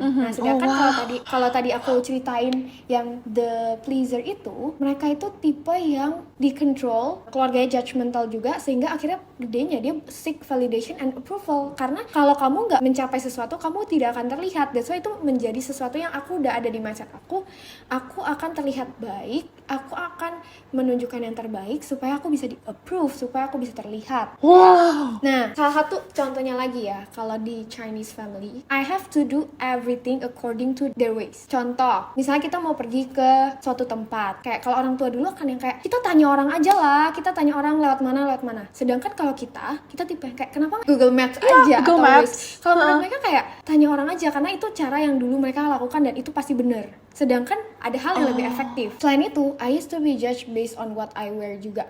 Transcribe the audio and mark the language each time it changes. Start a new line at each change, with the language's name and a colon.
Indonesian: Nah sedangkan kalau tadi aku ceritain yang the pleaser itu, mereka itu tipe yang dikontrol, keluarganya judgmental juga, sehingga akhirnya gedenya dia
English: seek validation and approval.
Indonesian: Karena kalau kamu nggak mencapai sesuatu, kamu tidak akan terlihat.
English: That's why
Indonesian: itu menjadi sesuatu yang aku udah ada di mindset aku akan terlihat baik, aku akan menunjukkan yang terbaik supaya aku bisa di approve, supaya aku bisa terlihat. Wow. Nah salah satu contohnya lagi ya, kalau di
English: Chinese family, I have to do everything according to their ways.
Indonesian: Contoh, misalnya kita mau pergi ke suatu tempat, kayak kalau orang tua dulu kan yang kayak kita tanya orang aja lah, kita tanya orang lewat mana. Sedangkan kalau kita tipe yang kayak kenapa Google Maps aja atau Maps. Waze. Kalau menurut mereka kayak tanya orang aja, karena itu cara yang dulu mereka lakukan dan itu pasti benar. Sedangkan ada hal yang lebih efektif. Selain itu,
English: I used to be judged based on what I wear juga.